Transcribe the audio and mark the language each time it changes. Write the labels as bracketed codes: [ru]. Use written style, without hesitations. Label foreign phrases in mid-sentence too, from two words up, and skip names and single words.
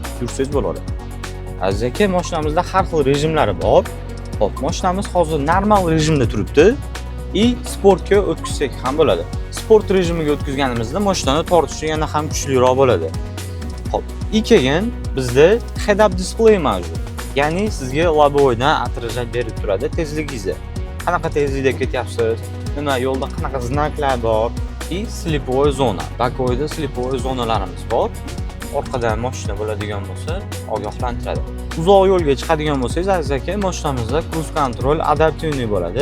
[uz] Yursangiz bo'ladi. Aziz aka, mashinamizda har xil rejimlari bor. Xo'p, mashinamiz hozir normal rejimda turibdi. Sportga o'tkazsak ham bo'ladi. Sport rejimiga o'tkazganimizda mashinani tortishi yana ham kuchliroq bo'ladi. Xo'p, keyin bizda [en] head-up display [uz] mavjud. Ya'ni sizga loboydan отражать berib turadi tezligingizni. Qanaqa tezlikda ketyapsiz, nima yo'lda qanaqa znaklar bor, [ru] слеповой зона. [uz] Bakoyda slipovoy zonalarimiz bor. Orqadan mashina bo'ladigan bo'lsa, ogohlantiradi. Uzoq yo'lga chiqadigan bo'lsangiz, aziz aka, mashinamizda [en] cruise control [uz] adaptivniy bo'ladi.